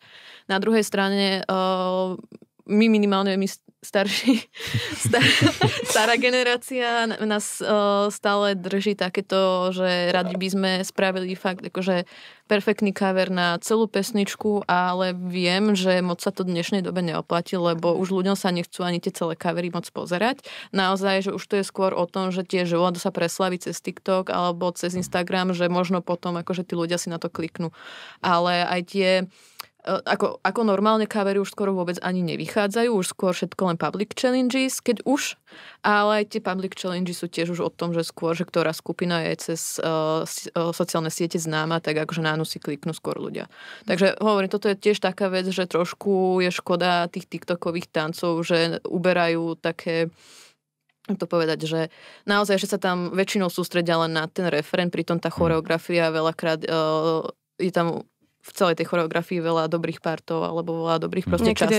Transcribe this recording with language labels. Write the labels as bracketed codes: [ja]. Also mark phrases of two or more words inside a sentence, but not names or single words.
[sk] Na druhej strane my minimálne, stará generácia nás stále drží takéto, že radi by sme spravili fakt akože perfektný cover na celú pesničku, ale viem, že moc sa to v dnešnej dobe neoplatí, lebo už ľuďom sa nechcú ani tie celé covery moc pozerať. Naozaj, že už to je skôr o tom, že tie želado sa preslaví cez TikTok alebo cez Instagram, že možno potom akože tí ľudia si na to kliknú. Ale aj tie ako normálne covery už skoro vôbec ani nevychádzajú, už skôr všetko len [en] public challenges, [sk] keď už, ale aj tie [en] public challenges [sk] sú tiež už o tom, že skôr, že ktorá skupina je cez sociálne siete známa, tak akože na ňu si kliknú skôr ľudia. Takže hovorím, toto je tiež taká vec, že trošku je škoda tých TikTokových tancov, že uberajú také, to povedať, že naozaj, že sa tam väčšinou sústredia len na ten refrén, pritom tá choreografia veľakrát je tam v celej tej choreografii veľa dobrých partov alebo veľa dobrých proste častí.